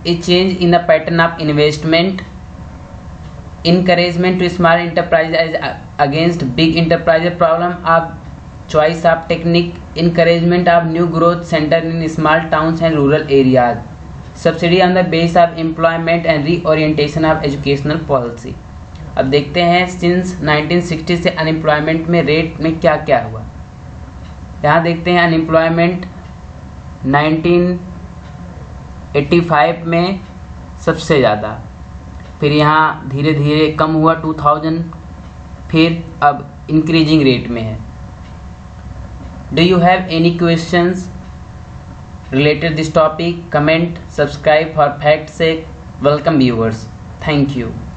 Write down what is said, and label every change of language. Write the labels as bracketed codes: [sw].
[en] A change in the pattern of investment, encouragement to small enterprises against big enterprises, problem of choice of technique, encouragement of new growth center in small towns and rural areas, subsidy on the base of employment and reorientation of educational policy. [hi] अब देखते हैं since 1960 से unemployment में rate में क्या क्या हुआ। यहाँ देखते हैं अनएम्प्लॉयमेंट 1985 में सबसे ज़्यादा, फिर यहाँ धीरे धीरे कम हुआ 2000, फिर अब इंक्रीजिंग रेट में है। [en] Do you have any questions related this topic? Comment, subscribe for fact sake. Welcome viewers. Thank you.